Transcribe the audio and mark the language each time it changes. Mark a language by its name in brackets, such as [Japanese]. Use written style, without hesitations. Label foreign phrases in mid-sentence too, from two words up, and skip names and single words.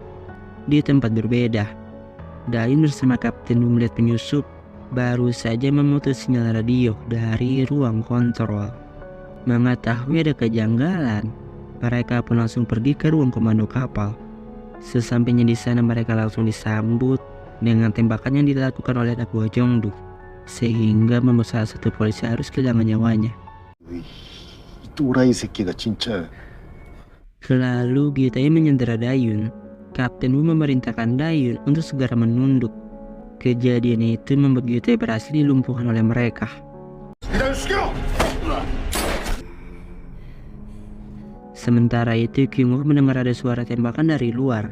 [Indonesian] Di tempat berbeda, Dain bersama Kapten Wu melihat penyusup baru saja memutus sinyal radio dari ruang kontrol. Mengetahui ada kejanggalan, mereka pun langsung pergi ke ruang komando kapal. Sesampainya di sana mereka langsung disambut dengan tembakan yang dilakukan oleh anak buah Jongdu, sehingga membuat salah satu polisi harus kehilangan nyawanya. [Korean] 또라이 새끼가 진짜. [Indonesian] Lalu Gitai menyandera Dayun. Kapten Wu memerintahkan Dayun untuk segera menunduk. Kejadian itu membuat Gitai berhasil dilumpuhkan oleh mereka. Sementara itu Kyung-woo mendengar ada suara tembakan dari luar.